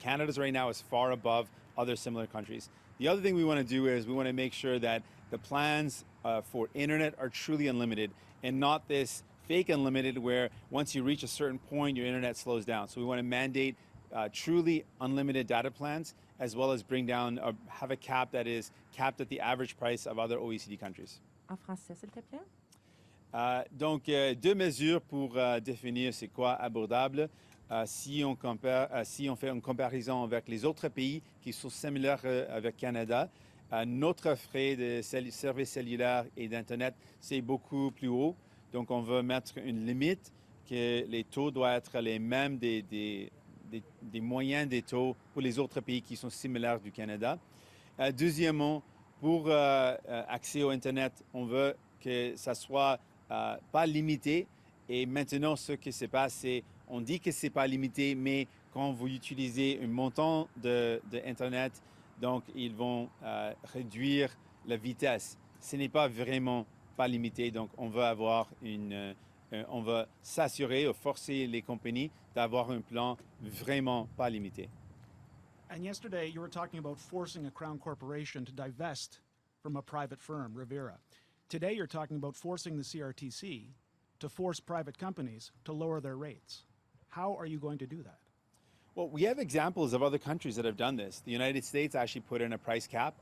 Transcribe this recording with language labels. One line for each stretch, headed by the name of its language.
English: Canada's right now is far above other similar countries. The other thing we want to do is we want to make sure that the plans for internet are truly unlimited and not this fake unlimited where once you reach a certain point, your internet slows down. So we want to mandate truly unlimited data plans, as well as bring down, have a cap that is capped at the average price of other OECD countries.
French: En français, s'il te plaît. Donc, deux mesures pour définir c'est quoi abordable. Si on fait une comparaison avec les autres pays qui sont similaires avec Canada, notre frais de services cellulaires et d'Internet, c'est beaucoup plus haut. Donc, on veut mettre une limite que les taux doivent être les mêmes des moyens des taux pour les autres pays qui sont similaires du Canada. Deuxièmement, pour accès au Internet, on veut que ça soit pas limité. Et maintenant, ce qui se passe, c'est on dit que c'est pas limité, mais quand vous utilisez un montant de Internet, donc ils vont réduire la vitesse. Ce n'est pas vraiment pas limité, donc on veut avoir on veut s'assurer ou forcer les compagnies d'avoir un plan vraiment pas limité.
English: And yesterday you were talking about forcing a Crown corporation to divest from a private firm, Rivera. Today you're talking about forcing the CRTC to force private companies to lower their rates. How are you going to do that? Well, we have examples of other countries that have done this. The United States actually put in a price cap.